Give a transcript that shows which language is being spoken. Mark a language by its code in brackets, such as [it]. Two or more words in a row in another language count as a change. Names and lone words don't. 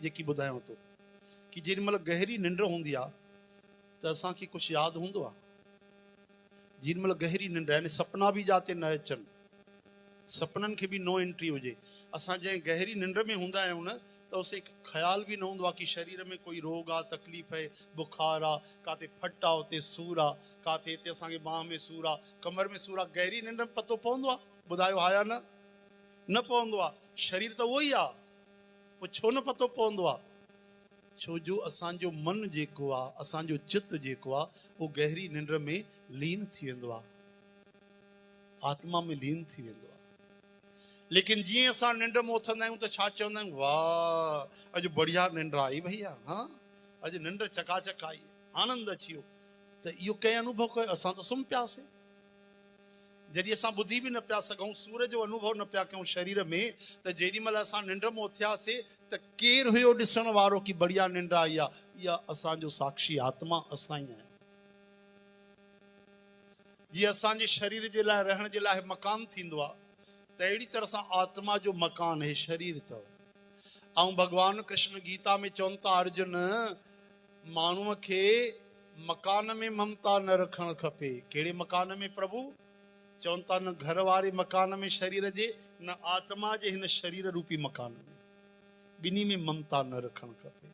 [sd] जेकी ॿुधायांव थो कि जेॾी महिल गहरी निंड हूंदी आहे त असांखे कुझु यादि हूंदो आहे। जेॾी महिल गहरी निंड, यानी सपना बि जाते न अचनि, सपननि खे बि [en] no entry [sd] हुजे। असां जंहिं गहरी निंड में हूंदा आहियूं न, त उसे ख़्याल बि न हूंदो आहे कि शरीर में कोई रोग आहे, तकलीफ़ आहे, बुखार आहे, काथे फट आहे, उते सूर आहे, काथे हिते असांखे बांह में सूर आहे, कमर में सूर आहे। गहरी निंड में पतो पवंदो आहे? ॿुधायो हा या न? न पवंदो आहे। शरीर त उहो ई आहे, पोइ छो न पतो पवंदो आहे? छो जो असांजो मन जेको आहे, असांजो चित्त जेको आहे, उहो गहरी निंड में लीन थी वेंदो आहे, आत्मा में लीन थी वेंदो आहे। लेकिन जीअं असां निंड में उथंदा आहियूं त छा चवंदा आहियूं? वाह, अॼु बढ़िया निंड आई भैया, हाँ अॼु निंड चकाचक आई, आनंद अची वियो। त इहो कंहिं अनुभव कयो? असां त सुम्ही पियासीं। जॾहिं असां ॿुधी बि न पिया सघूं, सूर जो अनुभव न पिया कयूं शरीर में, त जेॾी महिल असां निंड में उथियासीं त केरु हुयो ॾिसण वारो कि बढ़िया निंड आई आहे? इहा असांजो साक्षी आत्मा, असां ई आहियूं। जीअं असांजे शरीर जे लाइ रहण जे लाइ मकान थींदो आहे, त अहिड़ी तरह सां आत्मा जो मकान है शरीर अथव। ऐं भगवान कृष्ण गीता में चवनि था, अर्जुन माण्हूअ खे मकान में ममता न रखणु खपे। कहिड़े मकान में प्रभु? चवनि था, न घर वारे मकान में शरीर जे, न आत्मा जे हिन शरीर रूपी मकान में, ॿिन्ही में ममता न रखणु खपे।